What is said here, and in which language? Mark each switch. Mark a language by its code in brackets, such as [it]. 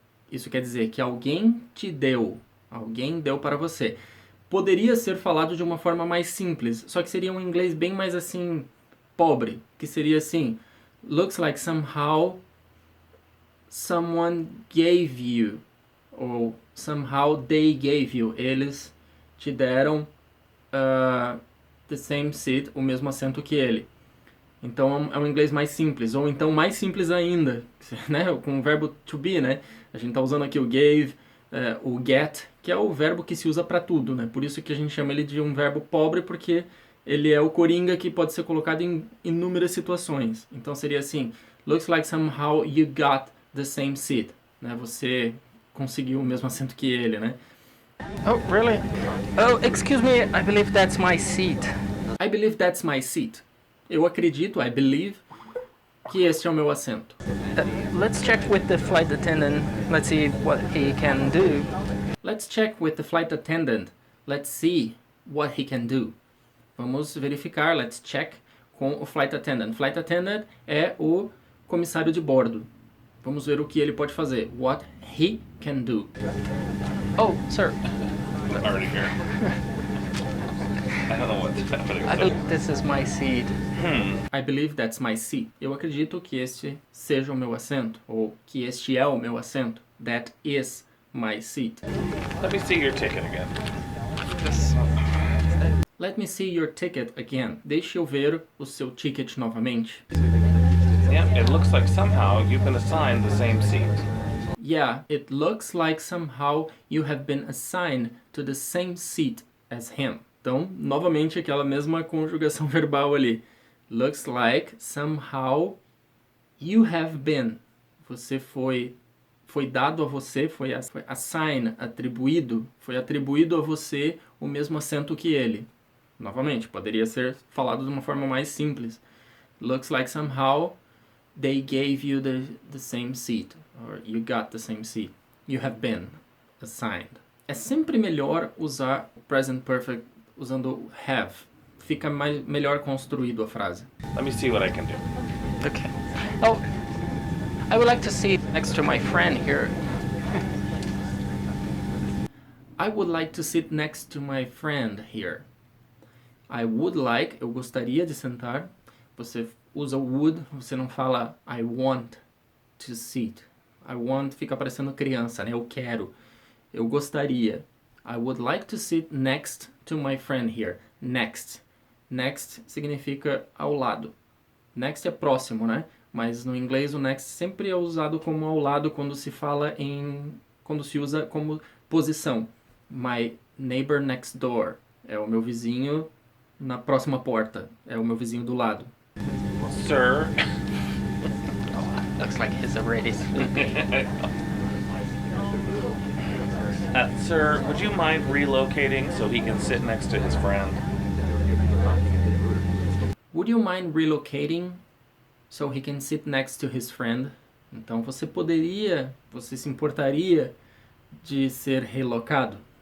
[pt] Isso quer dizer que alguém te deu. Alguém deu para você. Poderia ser falado de uma forma mais simples, só que seria um inglês bem mais assim, pobre. Que seria assim, [en] looks like somehow someone gave you. Ou somehow they gave you. [pt] Eles te deram [en] the same seat, [pt] o mesmo assento que ele. Então é um inglês mais simples, ou então mais simples ainda, né? Com o verbo to be, né? A gente está usando aqui o gave, o get, que é o verbo que se usa para tudo, né? Por isso que a gente chama ele de um verbo pobre, porque ele é o coringa que pode ser colocado em inúmeras situações. Então seria assim, [en] looks like somehow you got the same seat, né? [pt] Você conseguiu o mesmo assento que ele, né? [en] Oh, really? Oh, excuse me, I believe that's my seat. I believe that's my seat. [pt] Eu acredito, [en] I believe, [pt] que este é o meu assento. [en] Let's check with the flight attendant. Let's see what he can do. Let's check with the flight attendant. Let's see what he can do. [pt] Vamos verificar, [en] let's check com o flight attendant. [pt] Flight attendant é o comissário de bordo. Vamos ver o que ele pode fazer. [en] What he can do. Oh, sir. Already here. I don't know what's happening. I believe this is my seat. I believe that's my seat. [pt] Eu acredito que este seja o meu assento, ou que este é o meu assento. [en] That is my seat. Let me see your ticket again. Let me see your ticket again. [pt] Deixe eu ver o seu ticket novamente. [en] Yeah, it looks like somehow you've been assigned the same seat. Yeah, it looks like somehow you have been assigned to the same seat as him. [pt] Então, novamente, aquela mesma conjugação verbal ali. [en] Looks like somehow you have been. [pt] Você foi dado a você, foi assigned, atribuído, foi atribuído a você o mesmo assento que ele. Novamente, poderia ser falado de uma forma mais simples. [en] Looks like somehow they gave you the same seat. Or you got the same seat. You have been assigned. [pt] É sempre melhor usar o present perfect usando have. Fica melhor construído a frase. [en] Let me see what I can do. Okay. Oh, I would like to sit next to my friend here. I would like to sit next to my friend here. I would like, [pt] eu gostaria de sentar. Você usa o would, você não fala [en] I want to sit. I want [pt] fica parecendo criança, né? Eu quero. Eu gostaria. [en] I would like to sit next to my friend here. [pt] Next. Next significa ao lado. Next é próximo, né? Mas no inglês o next sempre é usado como ao lado quando se fala quando se usa como posição. [en] My neighbor next door. [pt] É o meu vizinho na próxima porta. É o meu vizinho do lado. [en] Sir. Looks like he's already sleeping. Sir, would you mind relocating so he can sit next to his friend? Would you mind relocating so he can sit next to his friend? [pt] Então você se importaria de ser relocado?